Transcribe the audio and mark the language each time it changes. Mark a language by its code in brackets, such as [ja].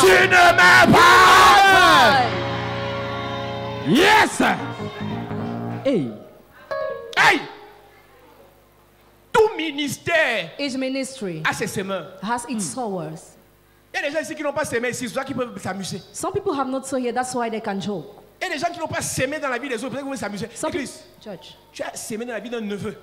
[fr] Tu ne meurs pas. [en] Yes. Hey. [fr] Hey! Tout ministère [en] Each ministry [fr] a ses semeurs. [en] has its sowers. [fr] Il y a des gens ici qui n'ont pas semé ici, c'est ça qui peuvent s'amuser. [en] Some people have not sown here, that's why they can joke. [fr] Il y a des gens qui n'ont pas semé dans la vie des autres, peut-être que vous s'amuser. [en] Some people, [fr] Église, [en] church, [fr] tu as semé dans la vie d'un neveu,